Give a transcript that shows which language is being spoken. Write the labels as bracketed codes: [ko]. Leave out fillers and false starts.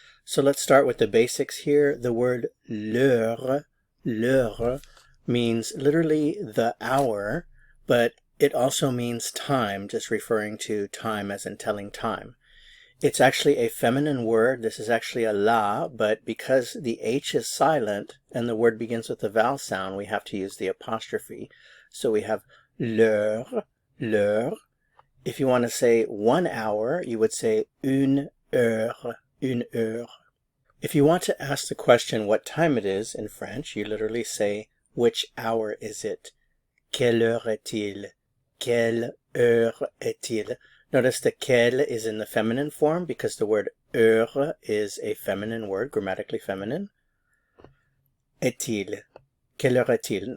[en] So let's start with the basics here. The word l'heure means literally the hour, but it also means time, just referring to time as in telling time. It's actually a feminine word. This is actually a la, but because the H is silent and the word begins with a vowel sound, we have to use the apostrophe. So we have l'heure, l'heure. If you want to say 1 hour, you would say une heure, une heure. If you want to ask the question what time it is in French, you literally say, which hour is it? [fr] Quelle heure est-il? Quelle heure est-il? [en] Notice the quelle is in the feminine form because the word heure is a feminine word, grammatically feminine. Est-il? [fr] Quelle heure est-il?